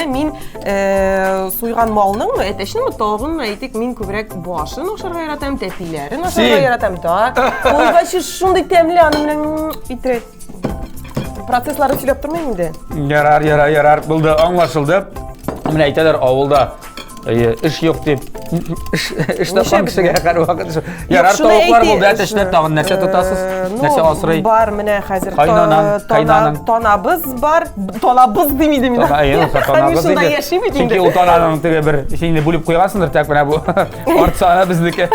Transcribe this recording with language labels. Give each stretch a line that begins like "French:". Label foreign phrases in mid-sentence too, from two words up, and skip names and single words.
Tatar: Мин суйган малның әтәшне тавын әйтик, мин күбрәк башын ашарга яратам, тәпиләрен ашарга яратам да. Ул башы шундый тәмле аны белән итрет. Процесслары сөйләп тормыйм инде. Ярар. Булды, аңлашылды. Менә әйтәләр авылда iş yok deyip iş tapan kişiге һәр вакыт ярар тавыклар булды, әтәшләр тагын нәрсә тотасыз? Нәрсә асрый? Бар, менә хәзер танабыз бар. Танабыз димидем инде. Танабыз инде. Чөнки ул тананың теге бер синне бүлеп куйгансыңдыр, тәк менә бу артсана безнеке.